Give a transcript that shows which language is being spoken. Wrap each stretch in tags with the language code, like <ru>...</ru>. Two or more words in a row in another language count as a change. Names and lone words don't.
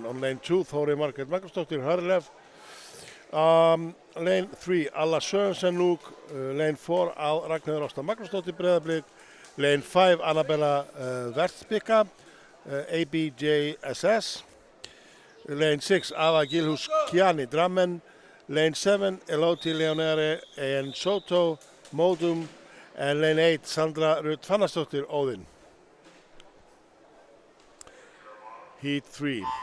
<en>On lane 2, Þórey Margrét Magnúsdóttir Hörlef. Lane 3, Alla Sørensen Nuuk. Lane 4, Ragnheiður Ásta Magnúsdóttir Breiðablik. Lane 5, Annabella Vertbikka, ABJSS. Lane 6, Ava Gilhus Kiani Drammen. Lane 7, Eloti Leonere and Soto Modum. And lane 8, Sandra Ruth Fannarsdóttir, Odin. Heat 3.</en>